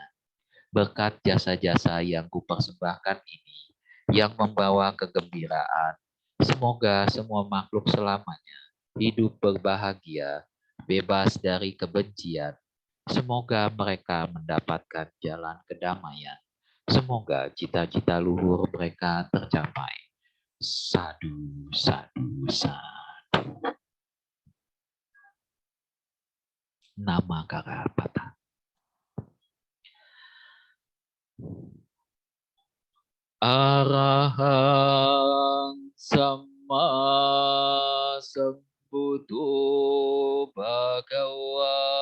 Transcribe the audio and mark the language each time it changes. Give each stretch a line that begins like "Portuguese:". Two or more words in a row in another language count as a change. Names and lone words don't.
Indonesian: Berkat jasa-jasa yang kupersembahkan ini, yang membawa kegembiraan, semoga semua makhluk selamanya hidup berbahagia, bebas dari kebencian. Semoga mereka mendapatkan jalan kedamaian. Semoga cita-cita luhur mereka tercapai.
Pali: Sadu, sadu, sadu. Nama Karapata. Arahang Sama Sambuddho Bhagawa